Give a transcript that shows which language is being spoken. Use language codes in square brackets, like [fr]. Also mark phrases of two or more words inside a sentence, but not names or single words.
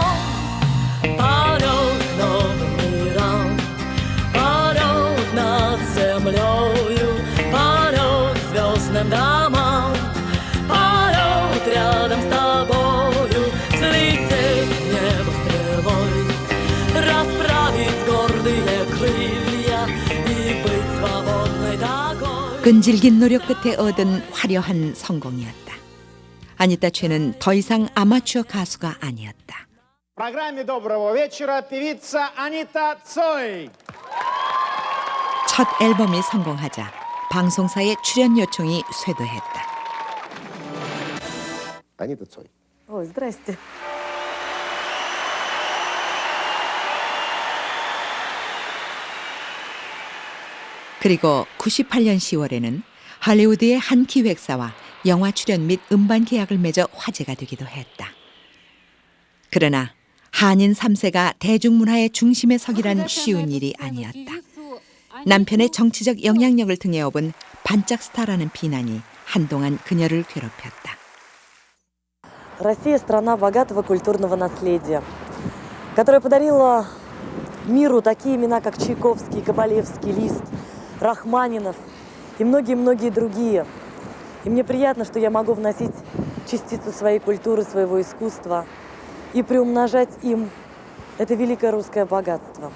[ru] Полет к новым мирам, полет над землею, полет к звездным домам, полет рядом с тобою, взлететь в небо стрелой, расправить гордые крылья и быть свободной такой. [ko] 끈질긴 노력 끝에 얻은 화려한 성공이었다. 아니타 최는 더 이상 아마추어 가수가 아니었다. [ru] В программе «Доброго вечера» певица Анита Цой. [ko] 첫 앨범이 성공하자 방송사의 출연 요청이 쇄도했다. [ru] Анита Цой. Ой, здрасте. [ko] 그리고 98년 10월에는 할리우드의 한 기획사와 영화 출연 및 음반 계약을 맺어 화제가 되기도 했다. 그러나 한인 3세가 대중문화의 중심에 서기란 쉬운 일이 아니었다. 남편의 정치적 영향력을 등에 업은 반짝 스타라는 비난이 한동안 그녀를 괴롭혔다. [ru] Россия – страна богатого культурного наследия, которая подарила миру такие имена, как Чайковский, Кабалевский, Лист, Рахманинов и многие-многие другие. И мне приятно, что я могу вносить частицу своей культуры, своего искусства и приумножать им это великое русское богатство.